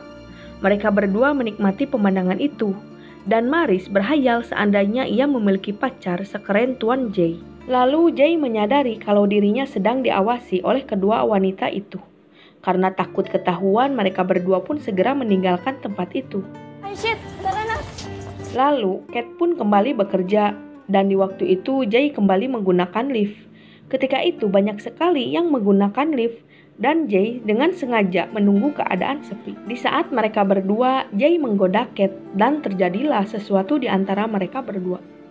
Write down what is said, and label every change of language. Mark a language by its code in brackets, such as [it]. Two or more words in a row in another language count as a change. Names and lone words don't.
[id] Mereka berdua menikmati pemandangan itu, dan Maris berhayal seandainya ia memiliki pacar sekeren Tuan Jay. Lalu Jay menyadari kalau dirinya sedang diawasi oleh kedua wanita itu. Karena takut ketahuan, mereka berdua pun segera meninggalkan tempat itu. [tl] Ay, shit! Tara na! [id] Lalu Kate pun kembali bekerja, dan di waktu itu Jay kembali menggunakan lift. Ketika itu banyak sekali yang menggunakan lift, dan Jay dengan sengaja menunggu keadaan sepi. Di saat mereka berdua, Jay menggoda Kate, dan terjadilah sesuatu di antara mereka berdua.